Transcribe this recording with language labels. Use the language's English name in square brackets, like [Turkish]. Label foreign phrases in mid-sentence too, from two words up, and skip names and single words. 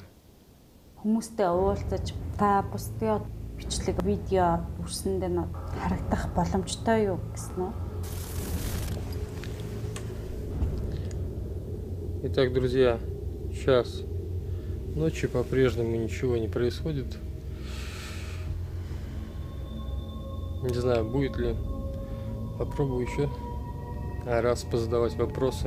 [Mongolian] Хүмүүстэй уулзаж та бусдын бичлэг видео бүрсэндээ нь харагдах боломжтой юу гэсэн үү? [Russian] Итак, друзья, час ночи, по-прежнему ничего не происходит. Не знаю, будет ли. Попробую еще раз позадавать вопросы.